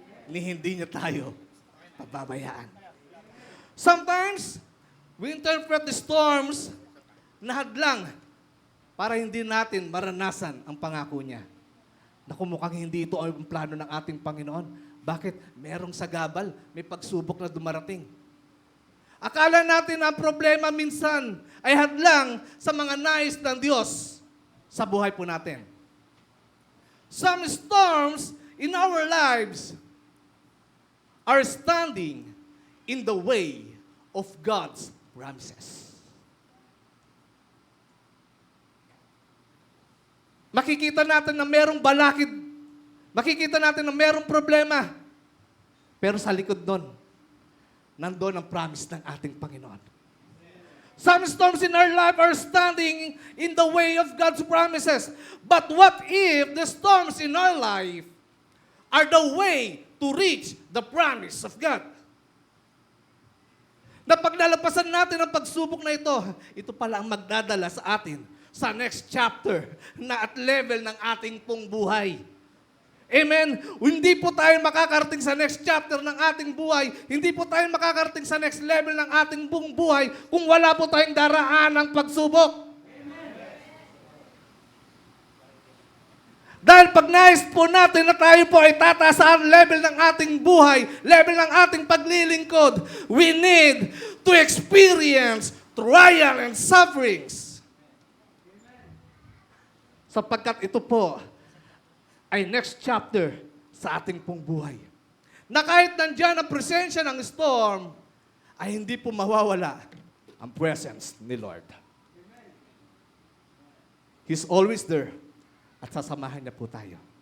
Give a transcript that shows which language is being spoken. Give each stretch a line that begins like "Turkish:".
Filipino: Hindi niya tayo pababayaan.
English: Sometimes, we interpret the storms
Filipino: na hadlang para hindi natin maranasan ang pangako niya. Naku, mukhang hindi ito ang plano ng ating Panginoon. Bakit? Merong sagabal, may pagsubok na dumarating. Akala natin ang problema minsan ay hadlang sa mga nais ng Diyos sa buhay po natin.
English: Some storms in our lives are standing in the way of God's promises.
Filipino: Makikita natin na merong balakid. Makikita natin na merong problema. Pero sa likod nun, nandoon ang promise ng ating Panginoon.
English: Some storms in our life are standing in the way of God's promises. But what if the storms in our life are the way to reach the promise of God?
Filipino: Na paglalapasan natin ang pagsubok na ito pala ang magdadala sa atin sa next chapter na at level ng ating pong buhay. Amen? Hindi po tayo makakarating sa next chapter ng ating buhay. Hindi po tayo makakarating sa next level ng ating buong buhay kung wala po tayong daraan ng pagsubok. Dahil pag nais po natin na tayo po ay tataas sa level ng ating buhay, level ng ating paglilingkod,
English: we need to experience trial and sufferings.
Filipino: Sapagkat ito po ay next chapter sa ating pong buhay. Na kahit nandyan ang presensya ng storm, ay hindi po mawawala ang presence ni Lord.
English: He's always there
Filipino: at sasamahan niya po tayo.